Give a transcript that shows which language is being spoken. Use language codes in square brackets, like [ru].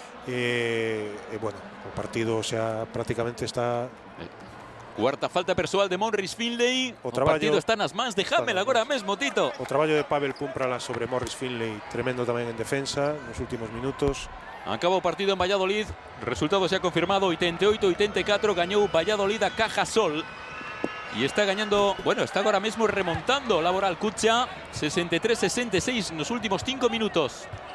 [gl] Bueno, o partido xa prácticamente está... Cuarta falta persoal de Morris Finlay. O partido está nas mans de Hamel agora mesmo, Tito. O traballo de Pavel Pumprala sobre Morris Finlay, tremendo tamén en defensa nos últimos minutos. Acaba o partido en Valladolid. [es] Resultado se ha confirmado, [gl] 88-84. Gañou Valladolid a Cajasol. Y está gañando, bueno, está agora mesmo remontando Laboral Cucha. 63-66 nos últimos 5 minutos.